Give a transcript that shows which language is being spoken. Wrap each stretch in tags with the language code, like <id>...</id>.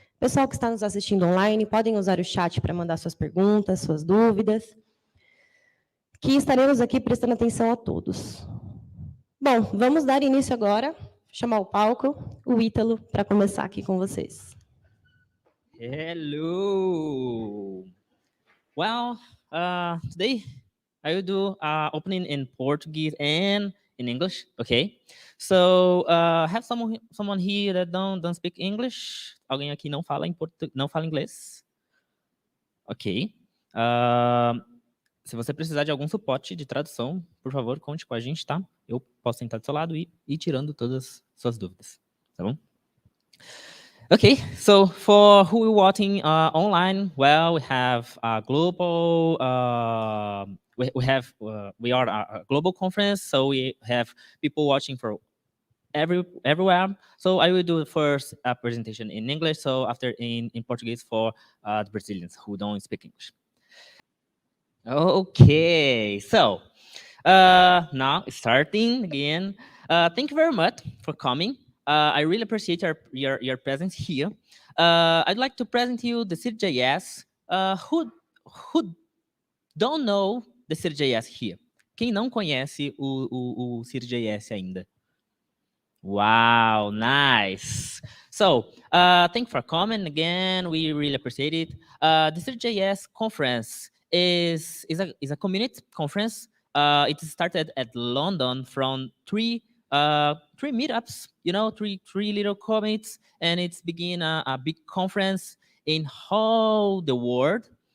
<pt>Pessoal que está nos assistindo online, podem usar o chat para mandar suas perguntas, suas dúvidas, que estaremos aqui prestando atenção a todos. Bom, vamos dar início agora, chamar o palco, o Ítalo, para começar aqui com vocês.</pt> <en>Hello. Well, today I will do opening in Portuguese and in English. Okay. So have someone here that don't speak English?</en> <pt>Alguém aqui não fala não fala inglês? Ok. Se você precisar de algum suporte de tradução, por favor, conte com a gente, tá? Eu posso sentar do seu lado e ir tirando todas as suas dúvidas, tá bom?</pt> <en>Okay, so for who are watching online, well, we have a global, we are a global conference, so we have people watching for everywhere. So I will do the first presentation in English, so after in Portuguese for the Brazilians who don't speak English. Okay, so now starting again. Thank you very much for coming. I really appreciate your presence here. I'd like to present you the CityJS. Who don't know the CityJS here?</en> <pt>Quem não conhece o CityJS ainda?</pt> <en>Wow, nice. So, thank you for coming again. We really appreciate it. The CityJS conference is a community conference. It started at London from three meetups, you know, three little commits, and it's begin a big conference in all the world.</en>